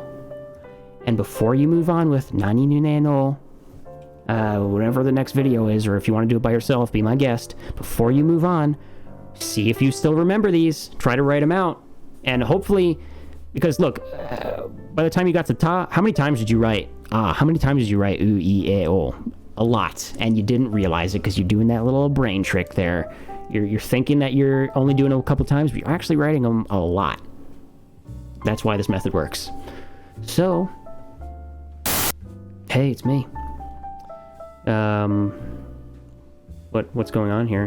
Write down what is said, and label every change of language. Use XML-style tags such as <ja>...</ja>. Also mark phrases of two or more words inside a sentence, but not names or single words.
<en>And before you move on with</en> <ja>Nani Nune no,</ja> <en>whatever the next video is, or if you want to do it by yourself, be my guest. Before you move on, see if you still remember these. Try to write them out. And hopefully, because look, by the time you got to ta, how many times did you write how many times did you write u, I, e, o? A lot. And you didn't realize it because you're doing that little brain trick there. You're thinking that you're only doing it a couple times, but you're actually writing them a lot. That's why this method works. So, hey, it's me. What's going on here?</en>